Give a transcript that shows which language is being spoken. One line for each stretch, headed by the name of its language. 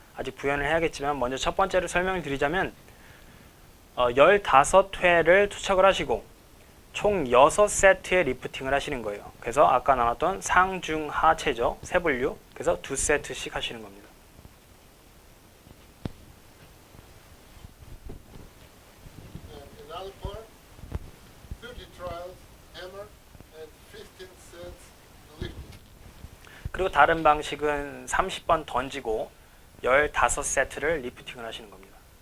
Korean: 아직 부연을 해야겠지만 먼저 첫 번째로 설명을 드리자면 15회를 투척을 하시고 총 6세트의 리프팅을 하시는 거예요. 그래서 아까 나눴던 상, 중, 하체죠. 세 분류. 그래서 2세트씩 하시는 겁니다.
English: And another part, 30 trials, hammer, and 15 sets lifting.
Korean: 그리고 다른 방식은 30번 던지고 15세트를 리프팅을 하시는 겁니다.